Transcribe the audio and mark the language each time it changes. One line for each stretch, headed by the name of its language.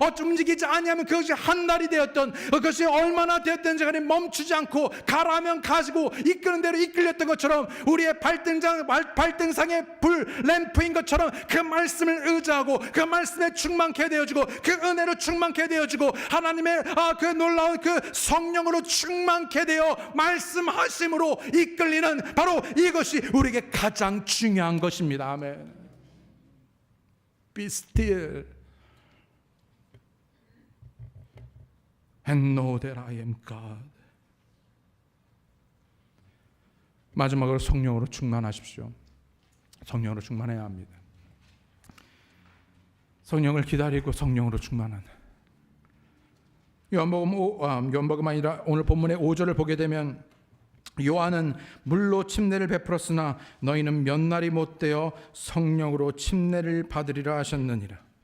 Korean: 움직이지 아니하면 그것이 한 달이 되었던, 그것이 얼마나 되었든지 간에 멈추지 않고 가라면 가지고 이끄는 대로 이끌렸던 것처럼, 우리의 발등상의 불 램프인 것처럼 그 말씀을 의지하고 그 말씀에 충만케 되어지고 그 은혜로 충만케 되어지고 하나님의 그 놀라운 그 성령으로 충만케 되어 말씀하심으로 이끌리는, 바로 이것이 우리에게 가장 중요한 것입니다. 아멘.
English: Be still and know that I am God.
Korean: 마지막으로 성령으로 충만하십시오. 성령으로 충만해야 합니다. 성령을 기다리고 성령으로 충만한. 요한복음 아니라 오늘 본문의 5절을 보게 되면, 요한은 물로 침례를 베풀었으나 너희는 몇 날이 못되어 성령으로 침례를 받으리라 하셨느니라.